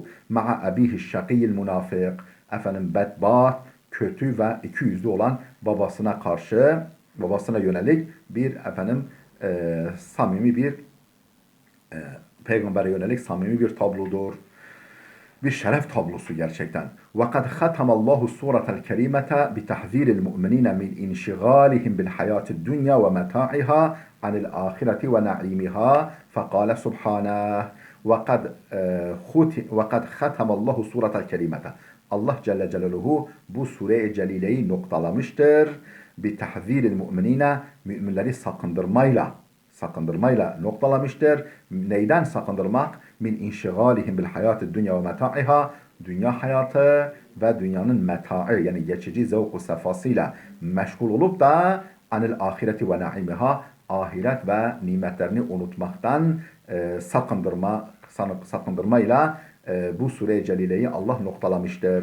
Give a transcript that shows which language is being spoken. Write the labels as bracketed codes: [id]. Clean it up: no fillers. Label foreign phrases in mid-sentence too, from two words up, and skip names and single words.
[ar] مع أبيه الشقي المنافق. [tr] Bedbaht, kötü ve ikiyüzlü olan babasına yönelik bir samimi bir peygambere yönelik samimi bir tablodur. Bir şeref tablosu gerçekten. [ar] وَقَدْ خَتَمَ اللّٰهُ السُّورَةَ الْكَرِيمَةَ بِتَحْذِيرِ الْمُؤْمِنِينَ مِنْ اِنْشِغَالِهِمْ بِالْحَيَاةِ الدُّنْيَا وَمَتَاعِهَا عَنِ الْآخِرَةِ وَنَعِيمِهَا فَقَالَ سُبْحَانَهُ وَقَدْ خَتَمَ اللّٰهُ السُّورَةَ الْكَرِيمَةَ [tr] Allah Celle Celaluhu bu sure-i celileyi noktalamıştır. [ar] بِتَحْذِيرِ الْمُؤْمِنِينَ [tr] Müminleri sakındırmayla noktalamıştır. Neyden sakındırmak? [ar] من انشغالهم بالحياة الدنيا ومتاعها, [tr] dünya hayatı ve dünyanın meta'i yani geçici zevk-u sefasıyla meşgul olup da [ar] عن الآخرة ونعيمها, [tr] ahiret ve nimetlerini unutmaktan sakındırmayla bu sure-i celileyi Allah noktalamıştır.